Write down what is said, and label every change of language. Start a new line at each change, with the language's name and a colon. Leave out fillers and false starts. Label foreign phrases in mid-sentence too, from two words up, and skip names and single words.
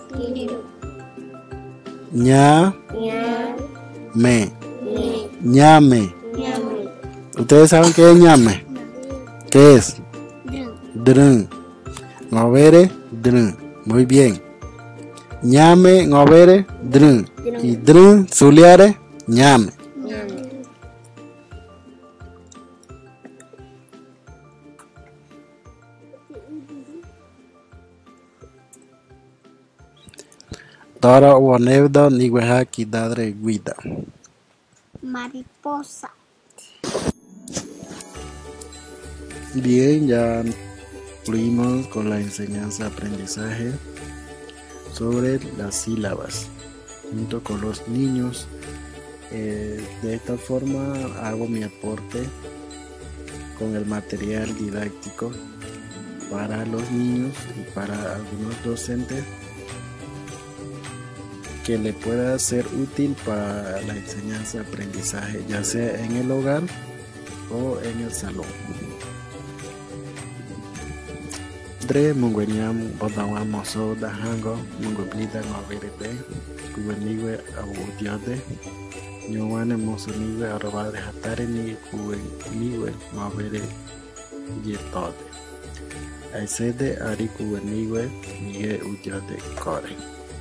Spanish: Ña, me, ñame. ¿Ustedes saben qué es ñame? ¿Qué es? Drun. Ngobere, drun. Muy bien. Ñame, ngobere, drun. Y
Ngäbere: drun, suliare,
Spanish: ñame.
Ngäbere: Tara o nevda niweha kidadre guida.
Spanish: Mariposa. Bien, ya concluimos con la enseñanza-aprendizaje sobre las sílabas junto con los niños. De esta forma hago mi aporte con el material didáctico para los niños y para algunos docentes que le pueda ser útil para la enseñanza-aprendizaje, ya sea en el hogar o en el salón.
Ngäbere: Dre mungwenyam bodawa moso da hango mungublida ngoverebe kuweniwe awudiode nyowane moso niwe arobade hatare ni kuweniwe ngovere yetode aisede ari kuweniwe niye udiode kore.